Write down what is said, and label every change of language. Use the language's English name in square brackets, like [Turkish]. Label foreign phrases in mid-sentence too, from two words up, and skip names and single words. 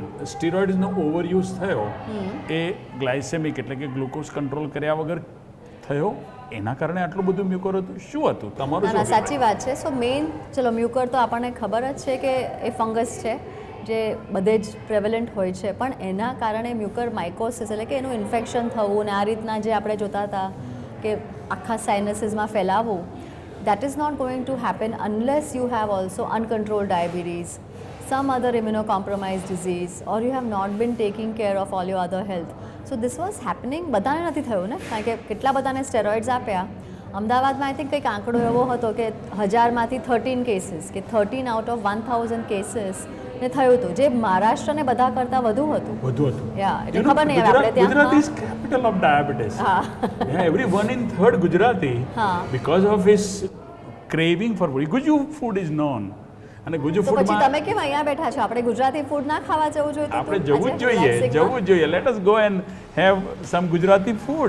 [Gujarati] સ્ટીરોઇડ્સનો ઓવરયુઝ થયો એ ગ્લાયસેમિક એટલે કે ગ્લુકોઝ કંટ્રોલ કર્યા વગર થયો, એના કારણે આટલું બધું મ્યુકોર હતું, શું હતું તમારું? ના સાચી વાત છે. [English] so main [Gujarati] ચલો મ્યુકોર તો આપણને ખબર જ છે કે એ ફંગસ છે જે બધે જ પ્રેવેલન્ટ હોય છે, પણ એના કારણે મ્યુકોર માઇકોસિસ એટલે કે એનું ઇન્ફેક્શન થવું ને આ રીતના જે આપણે જોતા હતા કે આખા સાઇનસીસમાં ફેલાવવું, [English] that is not going to happen unless you have also uncontrolled diabetes, some other immunocompromised disease, or you have not been taking care of all your other health. So this was happening. [Gujarati] બધાને નથી થયું ને, કારણ કે કેટલા બધાને સ્ટેરોઇડ્સ આપ્યા. અમદાવાદમાં [English] I think [Gujarati] કંઈક આંકડો એવો હતો કે 1000માંથી 13 કેસીસ કે [English] 13 out of 1000 cases [Gujarati] ને થયું હતું, જે મહારાષ્ટ્રને બધા કરતાં વધુ હતું. યા એટલે ખબર નહીં આપણે ત્યાં [English] Gujarat is capital of diabetes. every 1 in 3 ગુજરાતી because of his craving for food. Guju food is known. [Gujarati] અને ગુજુ ફૂડ પછી તમે કેમ અહીંયા બેઠા છો? આપણે ગુજરાતી ફૂડ ના ખાવા જવું જોઈએ? આપણે જવું જ જોઈએ. [English] let us go and have some Gujarati food.